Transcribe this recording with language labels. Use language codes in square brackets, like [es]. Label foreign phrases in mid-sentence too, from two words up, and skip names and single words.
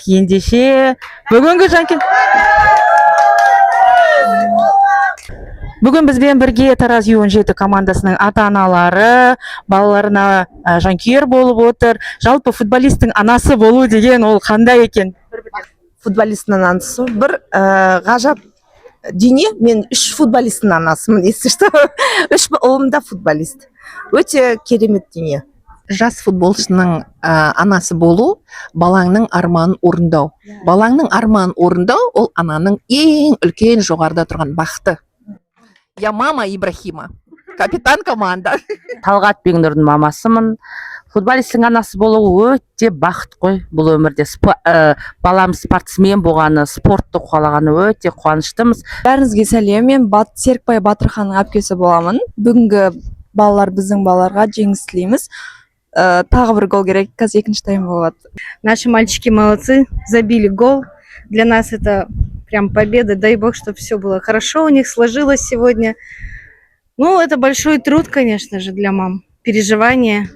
[kk] Ендеше Бүгін бізбен бірге Тараз U17 командасының ата-аналары, балаларына жанкүйер болып отыр. Жалпы футболисттің анасы болу деген ол қандай екен? Футболисттің анасы бір ғажап дүние. Мен 3 футболисттің анасымын, [ru] если что. [kk] 3 ұлым да футболист. Өте керемет дүние. Жас футболшының анасы болу, балаңның арманын орындау. Балаңның арманын орындау ол ананың ең үлкен жоғарыда тұрған бақыты. [ru] Я мама Ибрахима, капитан команда. [kk] Талғат Бегнұрдың мамасымын. Футболисттің анасы болу өте бақыт қой бұл өмірде. Балам спортсмен болғаны, спортты қалағаны өте қуаныштымыз. Бәріңізге сәлем, мен Серікбай Батырханның әпкесі боламын. Бүгінгі балалар біздің балаларға жеңіс тілейміз. Тағы бір гол керек, қазір екінші тайм болады. [ru] Наши мальчики молодцы, забили гол. Для нас это прям победа. Дай бог, чтобы все было хорошо у них сложилось сегодня. Ну, это большой труд, конечно же, для мам. Переживания.